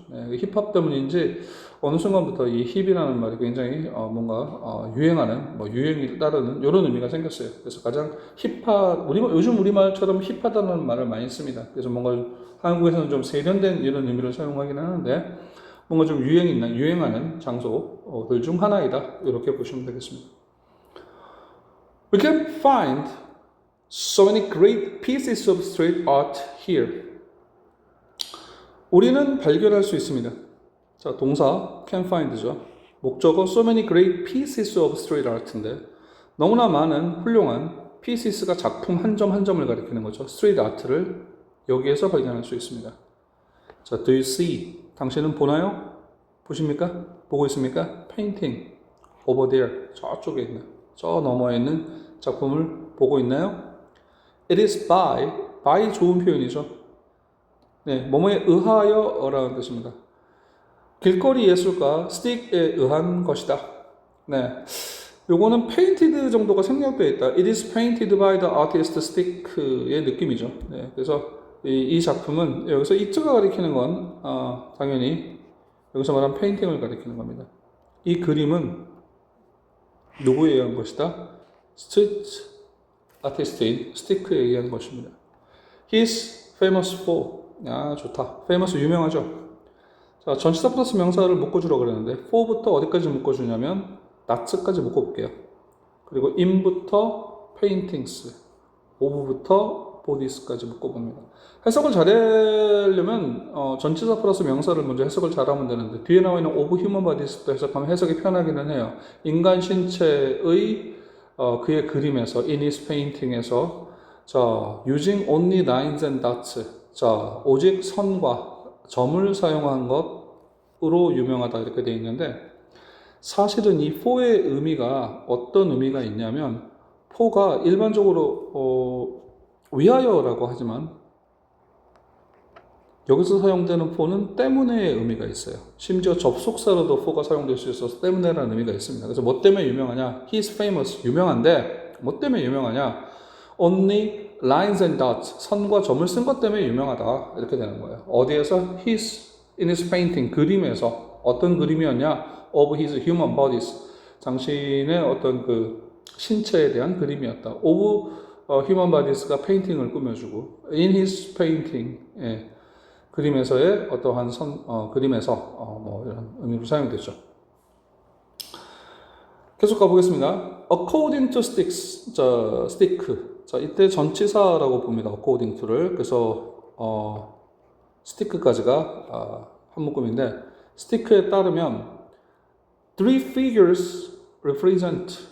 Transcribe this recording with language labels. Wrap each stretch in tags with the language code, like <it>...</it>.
<ko>예, 힙합 때문인지 어느 순간부터 이 힙이라는 말이 굉장히 뭔가 유행하는, 뭐 유행을 따르는 이런 의미가 생겼어요. 그래서 가장 힙하, 요즘 우리말처럼 힙하다는 말을 많이 씁니다. 그래서 뭔가 한국에서는 좀 세련된 이런 의미를 사용하긴 하는데 뭔가 좀 유행하는 장소들 중 하나이다. 이렇게 보시면 되겠습니다.</ko> <en>We can find so many great pieces of street art here.</en> <ko>우리는 발견할 수 있습니다. 자, 동사</ko> <en>can find</en> <ko>죠. 목적어</ko> <en>so many great pieces of street art</en> <ko>인데 너무나 많은 훌륭한 pieces가 작품 한 점 한 점을 가리키는 거죠. street art를 여기에서 발견할 수 있습니다. 자,</ko> <en>do you see?</en> <ko>당신은 보나요? 보십니까? 보고 있습니까?</ko> <en>painting over there.</en> <ko>저쪽에 있는, 저 너머에 있는 작품을 보고 있나요?</ko> <en>It is by</en> <ko>좋은 표현이죠. 네, 뭐뭐에 의하여라는 뜻입니다. 길거리 예술가 스틱에 의한 것이다. 네, 요거는 painted 정도가 생략되어 있다.</ko> <en>It is painted by the artist Stick의</en> <ko>느낌이죠. 네, 그래서 이 작품은 여기서 it가 가리키는 건 당연히 여기서 말한 페인팅을 가리키는 겁니다. 이 그림은 누구에 의한 것이다? 스트리트 아티스트인 스티크에 의한 것입니다.</ko> <en>He's famous for.</en> <ko>좋다. famous 유명하죠. 자, 전치사 플러스 명사를 묶어주라고 그랬는데 for부터 어디까지 묶어주냐면 that까지 묶어볼게요. 그리고 in부터 paintings, of부터 bodies까지 묶어봅니다. 해석을 잘하려면 전치사 플러스 명사를 먼저 해석을 잘하면 되는데 뒤에 나와 있는</ko> <en>of human bodies</en> <ko>부터 해석하면 해석이 편하기는 해요. 인간 신체의 그의 그림에서</ko> <en>in his painting</en> <ko>에서 자,</ko> <en>using only lines and dots.</en> <ko>자, 오직 선과 점을 사용한 것으로 유명하다 이렇게 되어 있는데 사실은 이 for의 의미가 어떤 의미가 있냐면 for가 일반적으로 위하여라고 하지만 여기서 사용되는 for는 때문에의 의미가 있어요. 심지어 접속사로도 for가 사용될 수 있어서 때문에라는 의미가 있습니다. 그래서 뭐 때문에 유명하냐?</ko> <en>He's famous.</en> <ko>유명한데 뭐 때문에 유명하냐?</ko> <en>Only lines and dots.</en> <ko>선과 점을 쓴 것 때문에 유명하다. 이렇게 되는 거예요. 어디에서?</ko> <en>His in his painting.</en> <ko>그림에서. 어떤 그림이었냐?</ko> <en>Of his human bodies.</en> <ko>당신의 어떤 그 신체에 대한 그림이었다.</ko> <en>Of human bodies</en> <ko>가 페인팅을 꾸며주고</ko> <en>in his painting.</en> <ko>예. 그림에서의 어떠한 그림에서 뭐 이런 의미로 사용되죠. 계속 가보겠습니다.</ko> <en>According to stick.</en> <ko>자, 이때 전치사라고 봅니다. according to를. 그래서 stick까지가 한 묶음인데 stick에 따르면</ko> <en>three figures represent.</en>